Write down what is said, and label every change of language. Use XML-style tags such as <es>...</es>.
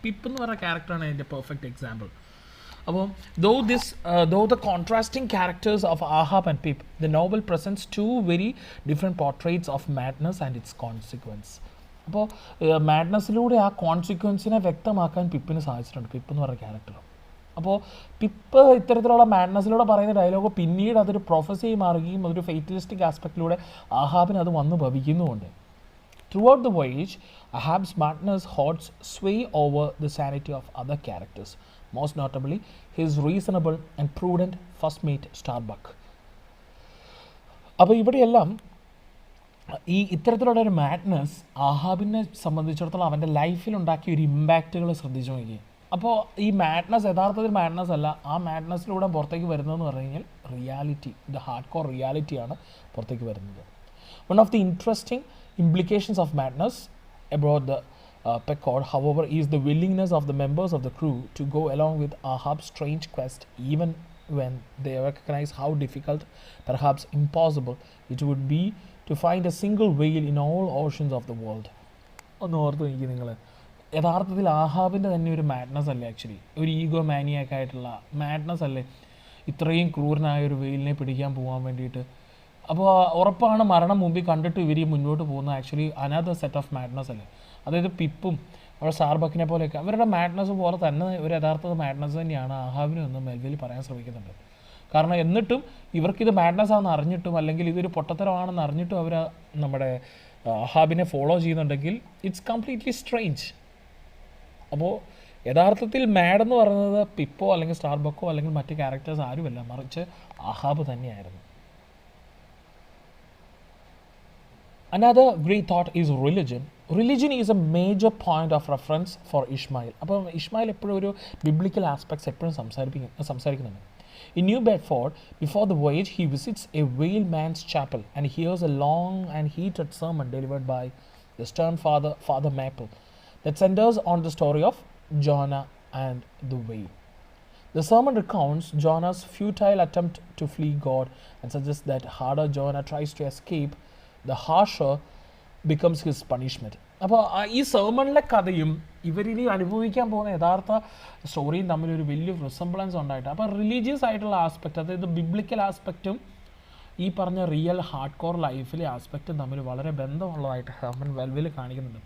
<ml>Pip എന്ന് പറയുന്ന ക്യാരക്ടറാണ് അതിൻ്റെ പെർഫെക്റ്റ് എക്സാമ്പിൾ.</ml> <en>അപ്പോൾ though the contrasting characters of Ahab and Pip, the novel presents two very different portraits of madness and its consequence.</en> <ml>അപ്പോൾ മാഡ്നസ്സിലൂടെ ആ കോൺസിക്വൻസിനെ വ്യക്തമാക്കാൻ പിപ്പിന് സാധിച്ചിട്ടുണ്ട്, പിപ്പ് എന്ന് പറയുന്ന ക്യാരക്ടർ. അപ്പോൾ പിപ്പ് ഇത്തരത്തിലുള്ള മാഡ്നസ്സിലൂടെ പറയുന്ന ഡയലോഗ് പിന്നീട് അതൊരു പ്രൊഫസി മാറുകയും അതൊരു ഫെയ്റ്റലിസ്റ്റിക് ആസ്പെക്റ്റിലൂടെ ആഹാബിന് അത് വന്ന് ഭവിക്കുന്നുമുണ്ട്.</ml> <en>Throughout the voyage, Ahab's madness holds sway over the sanity of other characters, most notably his reasonable and prudent first mate Starbuck.</en> <ml>അപ്പോൾ ഇവിടെയെല്ലാം ഈ ഇത്തരത്തിലുള്ള ഒരു മാഡ്നസ് ആഹാബിനെ സംബന്ധിച്ചിടത്തോളം അവൻ്റെ ലൈഫിലുണ്ടാക്കിയ ഒരു ഇമ്പാക്റ്റുകൾ ശ്രദ്ധിച്ചു നോക്കി. അപ്പോൾ ഈ മാഡ്നസ് യഥാർത്ഥത്തിൽ മാഡ്നസ് അല്ല, ആ മാഡ്നസ്സിലൂടെ പുറത്തേക്ക് വരുന്നതെന്ന് പറഞ്ഞു കഴിഞ്ഞാൽ റിയാലിറ്റി,</ml> <en>the hard core റിയാലിറ്റിയാണ്</en> <ml>പുറത്തേക്ക് വരുന്നത്.</ml> <en>One of the interesting implications of madness aboard the Pequod, however, is the willingness of the members of the crew to go along with Ahab's strange quest, even when they recognize how difficult, perhaps impossible, it would be to find a single whale in all oceans of the world.</en> <ml>ഒന്ന് ഓർത്ത് നോക്കി നിങ്ങൾ, യഥാർത്ഥത്തിൽ ആഹാബിൻ്റെ തന്നെ ഒരു madness അല്ലേ, actually ഒരു ego മാനിയാക്ക് ആയിട്ടുള്ള മാഡ്നസ് അല്ലേ ഇത്രയും ക്രൂരനായ ഒരു വെയിലിനെ പിടിക്കാൻ പോകാൻ വേണ്ടിയിട്ട്. അപ്പോൾ ഉറപ്പാണ് മരണം മുമ്പിൽ കണ്ടിട്ട് ഇവർ മുന്നോട്ട് പോകുന്ന</ml> <en>actually another set of madness</en> <ml>അല്ലേ. അതായത് പിപ്പും അവിടെ സ്റ്റാർബക്കിനെ പോലെയൊക്കെ അവരുടെ മാഡ്നസ് പോലെ തന്നെ ഒരു യഥാർത്ഥ മാഡ്നസ് തന്നെയാണ് ആഹാബിനും എന്ന് മെൽവിൽ പറയാൻ ശ്രമിക്കുന്നുണ്ട്. കാരണം എന്നിട്ടും ഇവർക്കിത് മാഡ്നസ് ആണെന്ന് അറിഞ്ഞിട്ടും അല്ലെങ്കിൽ ഇതൊരു പൊട്ടത്തരമാണെന്ന് അറിഞ്ഞിട്ടും അവർ നമ്മുടെ ആഹാബിനെ ഫോളോ ചെയ്യുന്നുണ്ടെങ്കിൽ</ml> <en>It's completely strange.</en> <ml>അപ്പോൾ യഥാർത്ഥത്തിൽ മാഡ് എന്ന് പറയുന്നത് പിപ്പോ അല്ലെങ്കിൽ സ്റ്റാർബക്കോ അല്ലെങ്കിൽ മറ്റ് ക്യാരക്ടേഴ്സ് ആരുമല്ല, മറിച്ച് ആഹാബ് തന്നെയായിരുന്നു.</ml> <en>Another great thought is religion. Religion is a major point of reference for Ishmael.</en> <ml>അപ്പോൾ ഇഷ്മായിൽ എപ്പോഴും ഒരു ബിബ്ലിക്കൽ ആസ്പെക്ട്സ് എപ്പോഴും സംസാരിക്കുന്നുണ്ട്.</ml> <en>In New Bedford, before the voyage, he visits a whaleman's chapel and hears a long and heated sermon delivered by the stern Father Maple that centers on the story of Jonah and the whale. The sermon recounts Jonah's futile attempt to flee God and suggests that harder Jonah tries to escape, the harsher becomes his punishment.</en> <ml>അപ്പോൾ ഈ സെർമണിലെ കഥയും ഇവരിനി അനുഭവിക്കാൻ പോകുന്ന യഥാർത്ഥ സ്റ്റോറിയും തമ്മിലൊരു വലിയ resemblance ഉണ്ടായിട്ട്, അപ്പോൾ റിലീജിയസ് ആയിട്ടുള്ള ആസ്പെക്റ്റ്, അതായത് ബിബ്ലിക്കൽ ആസ്പെക്റ്റും ഈ പറഞ്ഞ റിയൽ ഹാർഡ് കോർ ലൈഫിലെ ആസ്പെക്റ്റും തമ്മിൽ വളരെ ബന്ധമുള്ളതായിട്ട് ഹെർമൻ മെൽവിൽ കാണിക്കുന്നുണ്ട്.</ml>